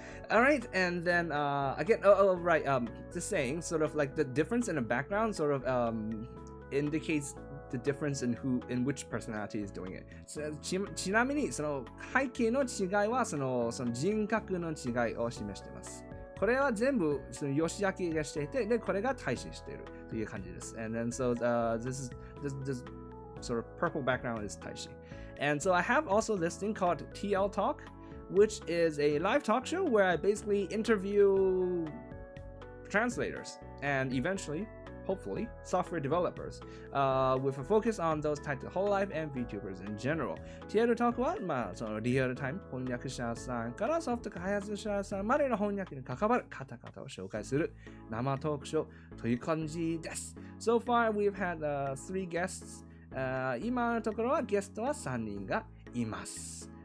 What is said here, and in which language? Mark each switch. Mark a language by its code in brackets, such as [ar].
[en] Alright, and then again, right, just saying, sort of like the difference in the background sort of indicates the difference in which personality is doing it. [ja] ちなみにその背景の違いはその人格の違いを示しています。これは全部その吉明がしていて、でこれが大使しているという感じです。 [en] And then so this sort of purple background is Taishi. And so I have also this thing called TL Talk, which is a live talk show where I basically interview translators and eventually, hopefully, software developers with a focus on those types of whole life and VTubers in general. [ja] TL Talk は、そのリアルタイム翻訳者さんからソフト開発者さんまでの翻訳に関わる方々を紹介する生トークショーという感じです。 [en] So far, we've had 3 guests. [ja] 今のところはゲストは3人がいます。